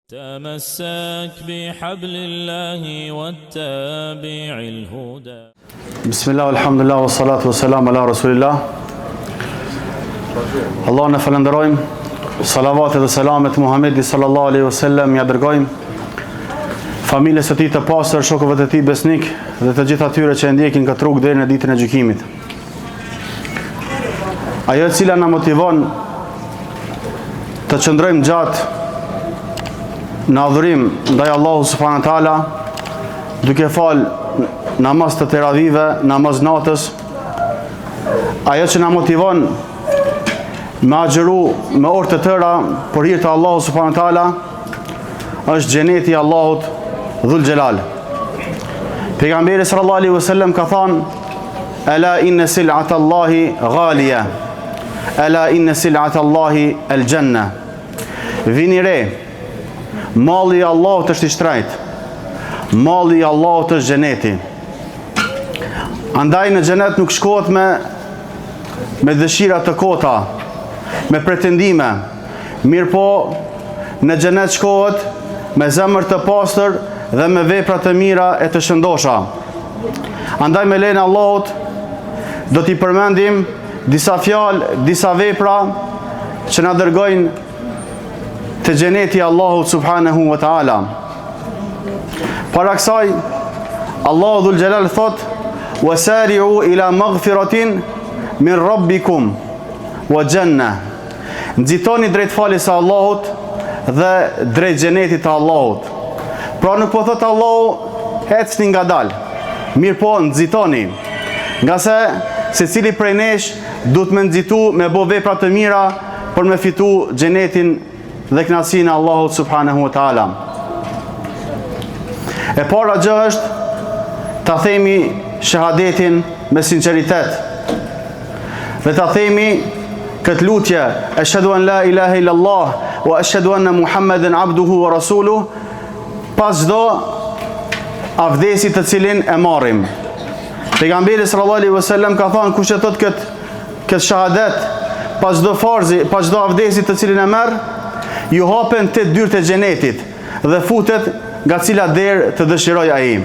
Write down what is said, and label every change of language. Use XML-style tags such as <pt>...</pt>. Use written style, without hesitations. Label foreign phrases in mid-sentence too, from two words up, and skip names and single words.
<ar>تمسك بحبل الله واتبع الهدى. بسم الله والحمد لله والصلاة والسلام على رسول الله.</ar> <sq>Allah në falenderojmë, salavat dhe selamet Muhamedi</sq> <ar>صلى الله عليه وسلم</ar> <sq>ja dërgojmë familjes së tij të pastër, shokëve të tij besnik dhe të gjithë atyre që e ndjekin këtë rrugë deri në ditën e gjykimit. Ajo e cila na motivon të qëndrojmë gjatë në adhurim ndaj Allahu</sq> <ar>سبحانه وتعالى,</ar> <sq>duke fal namaz të teravive, namaz natës, ajo që na motivon me agjeru me orë të tëra për hir të Allahu</sq> <ar>سبحانه وتعالى</ar> <sq>është xheneti i Allahut</sq> <ar>ذو الجلال. Pejgamberi صلى الله عليه وسلم</ar> <sq>ka thënë:</sq> <ar>"ألا إن سلعة الله غالية. ألا إن سلعة الله الجنة."</ar> <sq>Vini re, malli i Allahut është i shtrejt. Malli i Allahut është xheneti. Andaj në xhenet nuk shkohet me dëshira të kota, me pretendime. Mirë po, në xhenet shkohet me zemër të pastër dhe me vepra të mira e të shëndosha. Andaj me lejen e Allahut do t'i përmendim disa fjalë, disa vepra që na dërgojnë te xheneti i Allahut</sq> <ar>سبحانه وتعالى.</ar> <sq>Para kësaj, Allahu</sq> <ar>ذو الجلال</ar> <sq>thot:</sq> <ar>"وسارعوا إلى مغفرة من ربكم وجنة."</ar> <sq>Nxitoni drejt faljes së Allahut dhe drejt xhenetit të Allahut. Pra nuk po thot Allahu ecni ngadal, mirë po nxitoni, nga se secili prej nesh duhet me nxitu me bë vepra të mira për me fitu xhenetin dhe kënaqësinë e Allahut</sq> <ar>سبحانه وتعالى.</ar> <sq>E para gjë është ta themi shahadetin me sinqeritet. Dhe ta themi këtë lutje:</sq> <ar>"أشهد أن لا إله إلا الله وأشهد أن محمدا عبده ورسوله",</ar> <sq>pas çdo avdesi të cilin e marrim. Pejgamberi</sq> <ar>صلى الله عليه وسلم</ar> <sq>ka thënë: "Kush e thot këtë shahadet pas çdo farzi, pas çdo avdesi të cilin e merr, ju hapen 8 dyert e xhenetit dhe futet nga cila derë të dëshiroj ai."</sq>